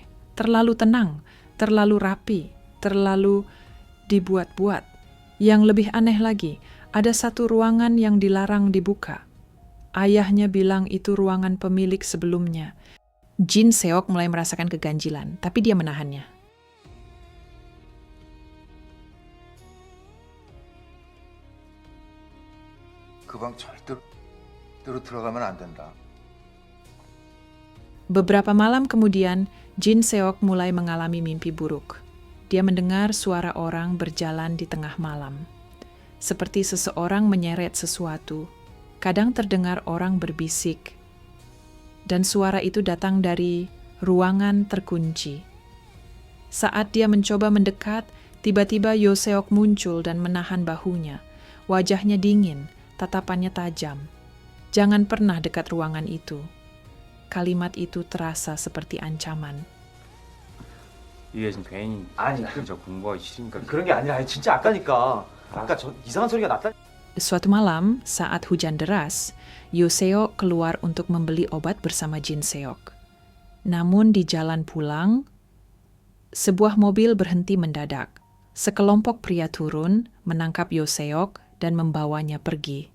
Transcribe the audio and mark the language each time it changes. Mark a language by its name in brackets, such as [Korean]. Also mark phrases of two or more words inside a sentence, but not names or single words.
[Indonesian] Terlalu tenang, terlalu rapi, terlalu dibuat-buat. Yang lebih aneh lagi, ada satu ruangan yang dilarang dibuka. Ayahnya bilang itu ruangan pemilik sebelumnya. Jin Seok mulai merasakan keganjilan, tapi dia menahannya. [Korean] 그 방 절대로 들어가면 안 된다. [Indonesian] Beberapa malam kemudian, Jin Seok mulai mengalami mimpi buruk. Dia mendengar suara orang berjalan di tengah malam. Seperti seseorang menyeret sesuatu. Kadang terdengar orang berbisik. Dan suara itu datang dari ruangan terkunci. Saat dia mencoba mendekat, tiba-tiba Yoo Seok muncul dan menahan bahunya. Wajahnya dingin, tatapannya tajam. Jangan pernah dekat ruangan itu. Kalimat itu terasa seperti ancaman. [Korean] 이게 지금 괜히 아니, 진짜 공부하기 싫으니까 그런 게 아니라 진짜 아까니까. 아까 저 이상한 소리가 났다. [Indonesian] Suatu malam, saat hujan deras, Yoo Seok keluar untuk membeli obat bersama Jin Seok. Namun di jalan pulang, sebuah mobil berhenti mendadak. Sekelompok pria turun, menangkap Yoo Seok, dan membawanya pergi.